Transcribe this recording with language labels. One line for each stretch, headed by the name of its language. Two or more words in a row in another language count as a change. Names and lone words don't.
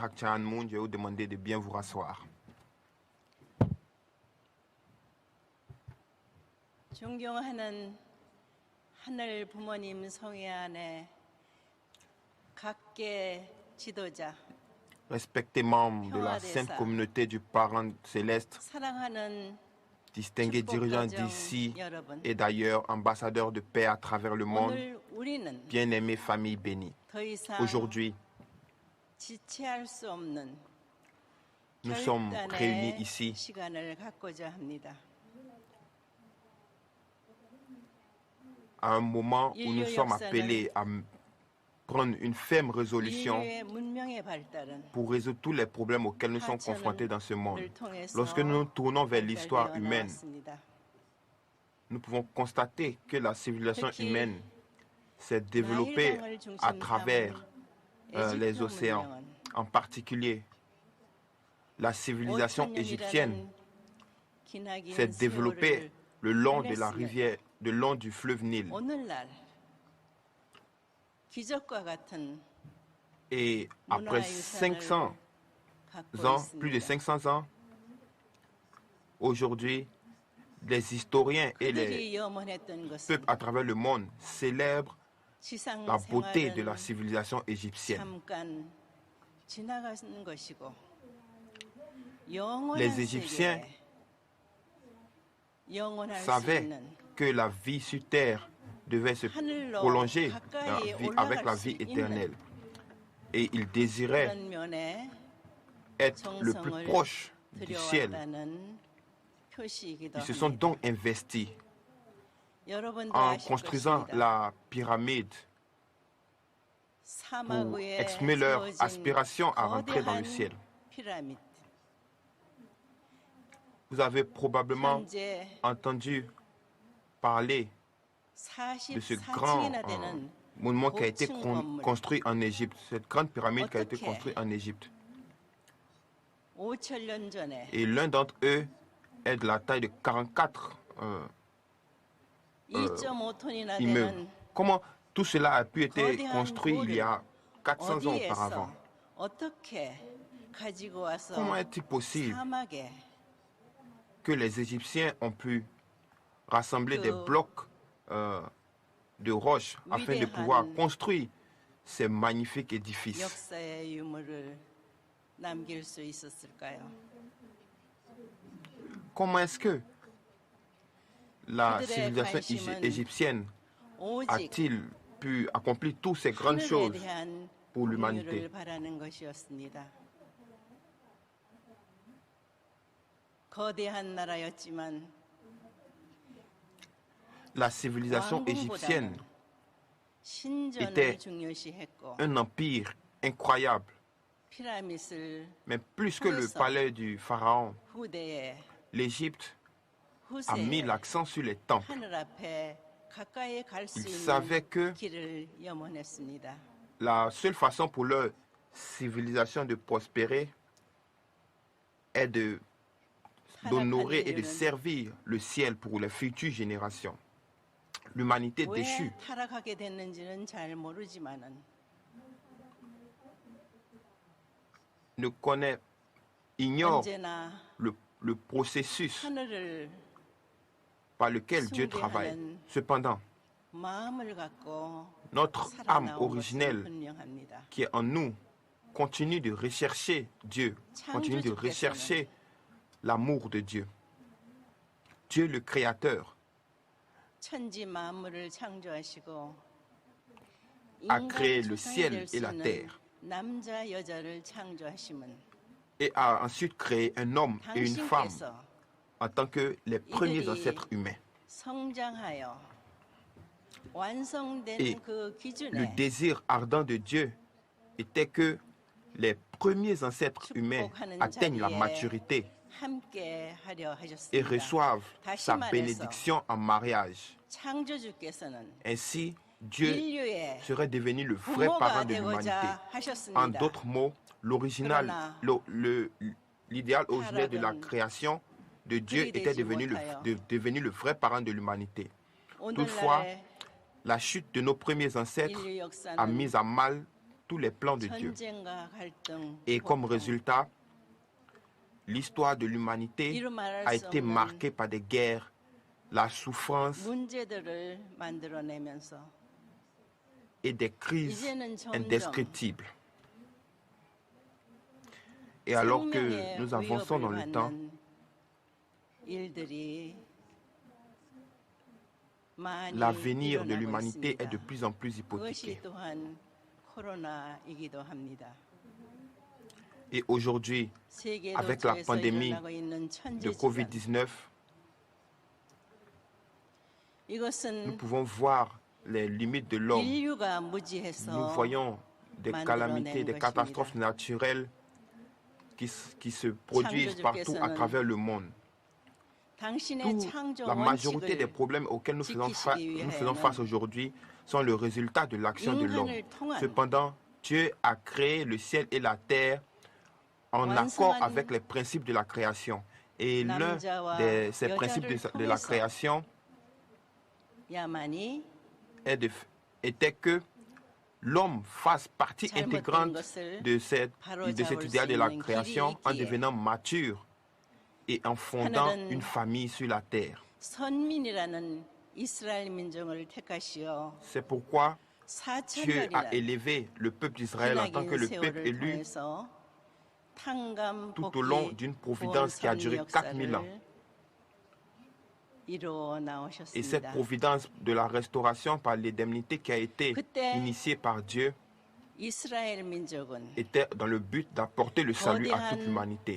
French: Hak Cha Han Moon. Je vais vous demander de bien vous rasseoir.
Korean: 존경하는 하늘 부모님 성회 안에 각계 지도자,
French: Respectés membres de la sainte communauté du Parent céleste,
Korean: 사랑하는
French: distingués dirigeants d'ici et d'ailleurs, ambassadeurs de paix à travers le monde,
Korean: 오늘 우리는
French: bien-aimés familles bénies.
Korean: 더 이상
French: Aujourd'hui,
Korean: 지체할 수 없는
French: nous sommes réunis
Korean: 결단의
French: ici
Korean: 시간을 갖고자 합니다.
French: à un moment où nous sommes appelés à prendre une ferme résolution
Korean: 인류의 문명의 발달은
French: pour résoudre tous les problèmes auxquels nous sommes confrontés dans ce monde.
Korean: 을 통해서
French: Lorsque nous nous tournons vers l'histoire
Korean: 발달되어
French: humaine,
Korean: 나왔습니다.
French: nous pouvons constater que la civilisation
Korean: 특히
French: humaine s'est développée
Korean: 나일강을 중심으로
French: à travers les
Korean: 에집트
French: océans,
Korean: 문명은
French: en particulier la civilisation égyptienne
Korean: 기나긴
French: s'est développée
Korean: 세월을
French: le long de la
Korean: 흘렸으면
French: rivière, le long du fleuve Nil.
Korean: 오늘날 기적과 같은
French: Et après 500
Korean: 갖고
French: ans, plus de
Korean: 있습니다.
French: 500 ans, aujourd'hui, les historiens et les
Korean: 그들이 염원했던 것은
French: peuples à travers le monde célèbrent
Korean: 지상
French: la beauté de la
Korean: 생활은
French: civilisation égyptienne.
Korean: 잠깐 지나가는 것이고
French: Les
Korean: 영원한
French: Égyptiens
Korean: 세계에 영원할 수
French: savaient
Korean: 있는
French: que la vie sur terre devait se prolonger avec la vie éternelle. Et ils désiraient
Korean: 그런 면에
French: être le plus proche du ciel.
Korean: 들여왔다는 표시이기도
French: Ils se sont
Korean: 합니다.
French: donc investis
Korean: 여러분도
French: en
Korean: 아실
French: construisant
Korean: 것입니다.
French: la pyramide
Korean: 사막
French: pour
Korean: 위에
French: exprimer leur
Korean: 세워진
French: aspiration à rentrer dans le
Korean: 거대한
French: ciel.
Korean: 피라미드.
French: Vous avez probablement
Korean: 현재
French: entendu parler de ce grand
Korean: 44층이나 되는
French: monument qui a été
Korean: 고층 건물.
French: construit en Égypte, cette grande pyramide qui a été
Korean: 어떻게
French: construite en Égypte.
Korean: 5,000년 전에
French: Et l'un d'entre eux est de la taille de 44
Korean: 2.5톤이나
French: immeubles.
Korean: 되는
French: Comment tout cela a pu être
Korean: 거대한
French: construit il y a 400 ans
Korean: 어디에서
French: auparavant?
Korean: 어떻게 가지고 와서
French: Comment est-il possible
Korean: 사막에
French: que les Égyptiens ont pu rassembler des blocs de roches afin de pouvoir construire ces magnifiques édifices?
Korean: 역사의 유물을 남길 수 있었을까요?
French: Comment est-ce que la
Korean: 그들의
French: civilisation
Korean: 관심은
French: égyptienne
Korean: 오직
French: a-t-il pu accomplir toutes ces grandes
Korean: 하늘에
French: choses
Korean: 대한
French: pour l'humanité?
Korean: 공유를 바라는 것이었습니다. 거대한 나라였지만
French: La civilisation égyptienne
Korean: 왕궁보다는 신전을
French: était
Korean: 중요시했고
French: un empire incroyable,
Korean: 피라밋을
French: mais plus que le palais du pharaon,
Korean: 후대에
French: l'Égypte a mis
Korean: 후세에
French: l'accent sur les temples.
Korean: 하늘 앞에 가까이 갈 수
French: Ils
Korean: 있는
French: savaient que
Korean: 길을 염원했습니다.
French: la seule façon pour leur civilisation de prospérer est d'honorer et de servir le ciel pour les futures générations. L'humanité déchue
Korean: 왜 타락하게 됐는지는 잘 모르지만은
French: ignore
Korean: 언제나
French: le processus
Korean: 하늘을
French: par lequel Dieu travaille. Cependant,
Korean: 마음을 갖고
French: notre âme
Korean: 살아나온 것은
French: originelle
Korean: 분명합니다.
French: qui est en nous continue de rechercher Dieu, continue de rechercher l'amour de Dieu. Dieu le Créateur
Korean: 천지 만물을 창조하시고
French: a
Korean: 인간
French: créé le
Korean: 조상이
French: ciel
Korean: 될
French: et
Korean: 수
French: la
Korean: 있는
French: terre
Korean: 남자 여자를 창조하심은
French: et a ensuite créé un homme et une femme
Korean: 당신께서
French: en tant que les premiers ancêtres humains.
Korean: 성장하여
French: Et
Korean: 완성된 그
French: le
Korean: 기준에
French: désir ardent de Dieu était que les premiers ancêtres humains atteignent la maturité
Korean: 함께 하려
French: et
Korean: 하셨습니다.
French: reçoivent
Korean: 다시
French: sa
Korean: 말해서
French: bénédiction en mariage.
Korean: 창조주께서는
French: Ainsi, Dieu
Korean: 인류의
French: serait devenu le vrai parent
Korean: 부모가
French: de l'humanité.
Korean: 되고자
French: En
Korean: 하셨습니다.
French: d'autres mots, l'original, l'idéal originel de la création de Dieu était devenu le vrai parent de l'humanité. Toutefois,
Korean: 오늘날의
French: la chute de nos premiers ancêtres
Korean: 인류
French: a
Korean: 역사는
French: mis à mal tous les plans de Dieu.
Korean: 전쟁과 갈등,
French: Et comme
Korean: 고통,
French: résultat, l'histoire de l'humanité
Korean: 이루 말할
French: a
Korean: 수
French: été
Korean: 없는
French: marquée par des guerres, la souffrance
Korean: 문제들을 만들어내면서
French: et des crises
Korean: 이제는 점점
French: indescriptibles. Et alors que
Korean: 생명의
French: nous avançons dans
Korean: 위협을
French: le temps,
Korean: 받는 일들이 많이
French: l'avenir de
Korean: 일어나고
French: l'humanité est
Korean: 있습니다.
French: de plus en plus
Korean: 그것이
French: hypothéqué.
Korean: 또한 코로나이기도 합니다.
French: Et aujourd'hui,
Korean: 세계
French: avec la
Korean: 도처에서
French: pandémie
Korean: 일어나고 있는
French: de
Korean: 천재지변,
French: Covid-19, nous
Korean: 이것은
French: pouvons voir les limites de l'homme.
Korean: 인류가
French: Nous
Korean: 무지해서
French: voyons des calamités, des catastrophes naturelles qui se produisent partout à travers le monde.
Korean: 당신의 창조
French: La majorité des
Korean: 원칙을
French: problèmes auxquels nous faisons face
Korean: 지키시기
French: aujourd'hui sont le résultat de l'action de l'homme.
Korean: 인간을 통한
French: Cependant, Dieu a créé le ciel et la terre en accord avec les principes de la création. Et l'un de ces principes de la création
Korean: 야만이
French: était que l'homme fasse partie intégrante de cet idéal de la création en devenant mature et en fondant une famille sur la terre.
Korean: 선민이라는 이스라엘 민족을 택하시어
French: C'est pourquoi Dieu a
Korean: 4,000년이나
French: élevé le peuple d'Israël en tant que le peuple élu tout au long d'une providence qui a duré 4000 ans. Et cette providence de la restauration par l'indemnité qui a été initiée par Dieu était dans le but d'apporter le salut à toute l'humanité.